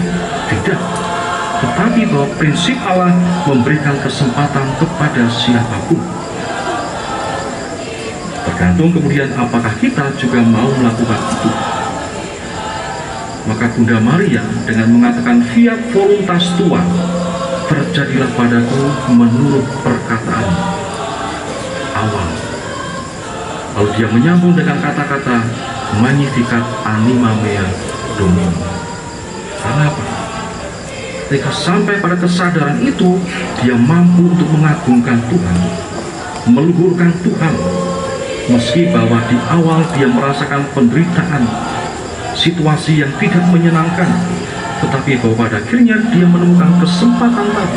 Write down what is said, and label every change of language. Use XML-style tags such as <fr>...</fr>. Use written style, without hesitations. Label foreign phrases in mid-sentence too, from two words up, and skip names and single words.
<id>Tidak. Tetapi bahwa prinsip Allah memberikan kesempatan kepada siapapun. Tergantung kemudian apakah kita juga mau melakukan itu. Maka Bunda Maria dengan mengatakan</id> <la>fiat voluntas tua,</la> <id>terjadilah padaku menurut perkataan awal. Lalu dia menyambung dengan kata-kata</id> <la>Magnificat anima mea Domini.</la> <id>Karena apa? Ketika sampai pada kesadaran itu, dia mampu untuk mengagungkan Tuhan, meluhurkan Tuhan, Meski bahwa di awal dia merasakan penderitaan, situasi yang tidak menyenangkan, tetapi bahwa pada akhirnya dia menemukan kesempatan tadi.</id>